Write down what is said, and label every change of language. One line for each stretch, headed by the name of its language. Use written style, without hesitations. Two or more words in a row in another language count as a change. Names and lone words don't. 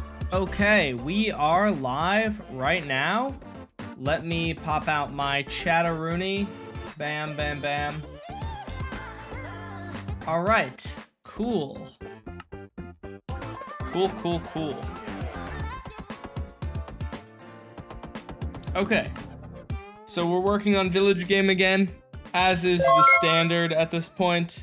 English: Okay, we are live right now. Let me pop out my chatteroony. Bam, bam, bam. All right, cool. Cool. Okay, so we're working on Village Game again, as is the standard at this point.